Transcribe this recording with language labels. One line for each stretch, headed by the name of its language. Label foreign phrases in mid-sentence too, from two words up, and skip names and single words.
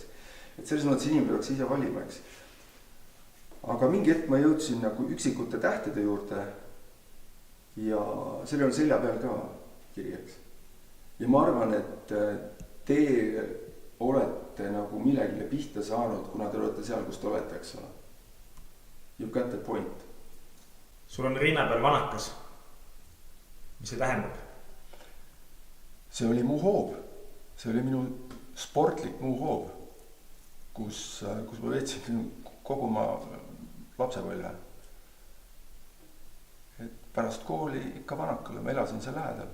Estonian: Et selles mõttes inimene peaks ise valima, eks. Aga mingi hetk ma jõudsin nagu üksikute tähtede juurde ja selle on selja peal ka kiri, eks. Ja ma arvan, et te olete nagu millegile pihta saanud, kuna te olete seal, kus te olete, eks ole.
English: You got the point.
Estonian: Sul on rinna peal vanakas. Mis see tähendab? See oli mu hoob. See oli minu sportlik muu hoob, kus ma veetsin kogu ma lapsepõlve. Et pärast kooli ikka vanakale, ma elasin seal lähedal.